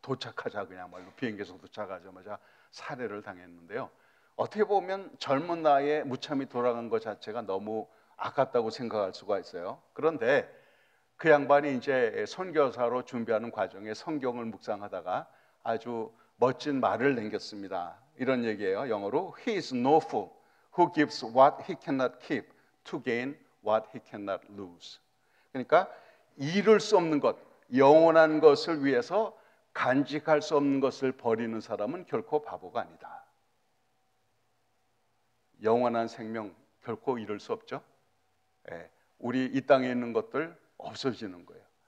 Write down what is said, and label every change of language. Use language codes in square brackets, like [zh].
[ko] 도착하자 그냥 말로 비행기에서 도착하자마자 살해를 당했는데요. 어떻게 보면 젊은 나이에 무참히 돌아간 것 자체가 너무 아깝다고 생각할 수가 있어요. 그런데 그 양반이 이제 선교사로 준비하는 과정에 성경을 묵상하다가 아주 멋진 말을 남겼습니다. 이런 얘기예요. 영어로 [en] He is no fool who gives what he cannot keep to gain what he cannot lose. [ko] 그러니까 잃을 수 없는 것, 영원한 것을 위해서 간직할 수 없는 것을 버리는 사람은 결코 바보가 아니다. 영원한 생명 결코 잃을 수 없죠. 우리 이 땅에 있는 것들 없어지는 거예요.